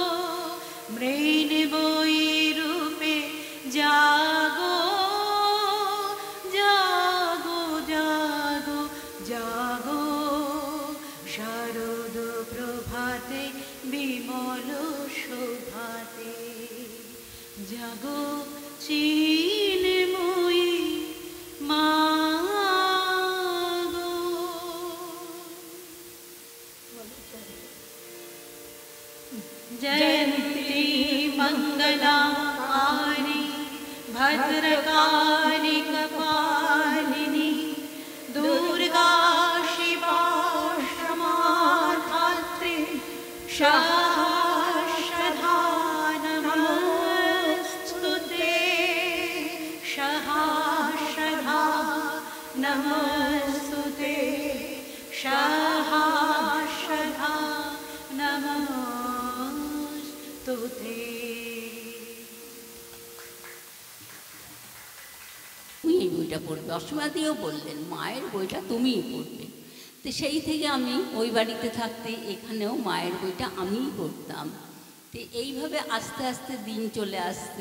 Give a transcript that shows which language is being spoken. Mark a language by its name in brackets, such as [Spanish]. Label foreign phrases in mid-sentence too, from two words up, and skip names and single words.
[Bangla] মৃন্ময়ী রূপে জাগো জাগো জাগো জাগো, শারদ প্রভাতে বিমল শোভাতে জাগো চিন্ময়ী মাগো। [Sanskrit] जयन्ती मंगलाकारि भद्रकाली कपालिनी, दुर्गा शिवा क्षमा धात्री सहस्रधा नमस्तुते, सहस्रधा नमस्तुते, सहस्रधा नमस्तुते। [Bangla] তুমি এই বইটা পড়বে, অসীমাদিও বললেন মায়ের বইটা তুমিই পড়বে। তো সেই থেকে আমি ওই বাড়িতে থাকতে এখানেও মায়ের বইটা আমিই পড়তাম। তো এইভাবে আস্তে আস্তে দিন চলে আসছে।